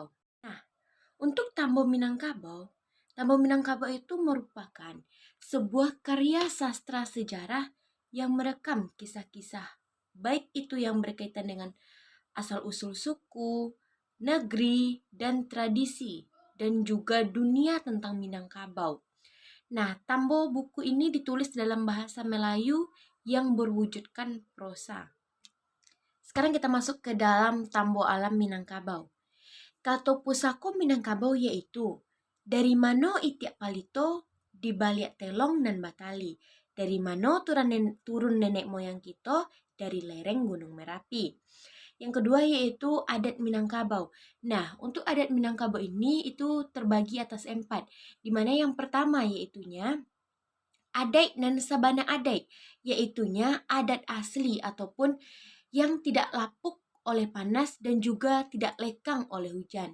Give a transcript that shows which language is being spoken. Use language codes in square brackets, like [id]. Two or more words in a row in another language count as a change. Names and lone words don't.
[id] Nah, untuk Tambo Minangkabau itu merupakan sebuah karya sastra sejarah yang merekam kisah-kisah, baik itu yang berkaitan dengan asal-usul suku, negeri, dan tradisi, dan juga dunia tentang Minangkabau. Nah, Tambo buku ini ditulis dalam bahasa Melayu yang berwujudkan prosa. Sekarang kita masuk ke dalam Tambo Alam Minangkabau. [min] Kato pusako Minangkabau yaitu dari mano itiak palito di baliak telong dan batali. [id] Dari mano turun nenek moyang kita dari lereng Gunung Merapi. Yang kedua yaitu adat Minangkabau. Nah, untuk adat Minangkabau ini itu terbagi atas 4. Di mana yang pertama yaitunya adat dan sabana adat, yaitunya adat asli ataupun yang tidak lapuk oleh panas dan juga tidak lekang oleh hujan.